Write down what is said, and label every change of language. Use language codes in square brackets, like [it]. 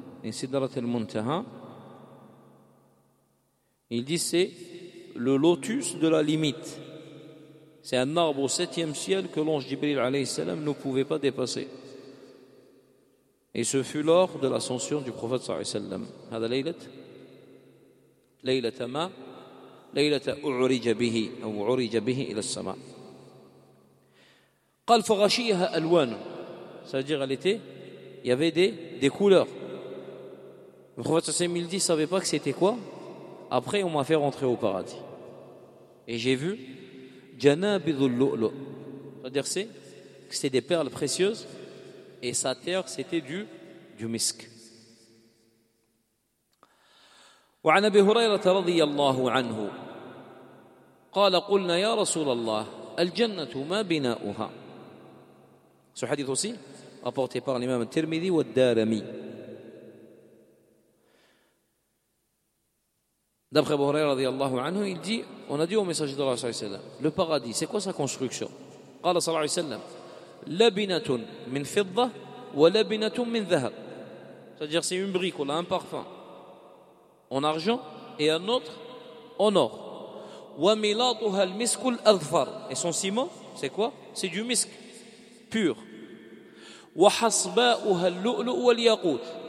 [fr] Et Sidrat al-Muntaha, il dit c'est le lotus de la limite. C'est un arbre au septième ciel que l'ange Jibril alayhi salam ne pouvait pas dépasser. Et ce fut lors de l'ascension du prophète sallallahu alayhi wa sallam. [ar] Hada laylat. Laylatama. ليلة أعرج به أو عرج به إلى السماء. قال فغشيها ألوان. [fr] C'est-à-dire elle était, il y avait des couleurs. Le prophète sallallahu alayhi wa sallam ne savait pas que c'était quoi. Après on m'a fait rentrer au paradis. Et j'ai vu [ar] janabidhul lu'lu. [fr] C'est-à-dire c'est des perles précieuses et sa terre c'était du misk. [ar] وعن أبي هريرة رضي الله عنه قال قلنا يا رسول الله الجنة ما بناؤها. [fr] Ce hadith aussi rapporté par l'imam al-Tirmidhi wa al-Darami. D'après Abu Hurayra [ar] رضي الله عنه, [fr] il dit, on a dit au messager d'Allah [ar] صلى الله عليه وسلم, [fr] le paradis, c'est quoi sa construction? [ar] قال صلى الله عليه وسلم لبنة من فضة ولبنة من ذهب. [fr] C'est-à-dire c'est une brique, on a un parfum en argent et un autre en or. [ar] وَمِلَاطُهَا الْمِسْكُ الْأَذْفَرُ. [fr] Et son ciment, c'est quoi? C'est du misc pur. [ar] وَحَصْبَاؤُهَا اللُّؤْلُؤُ وَالْيَاقُوتُ.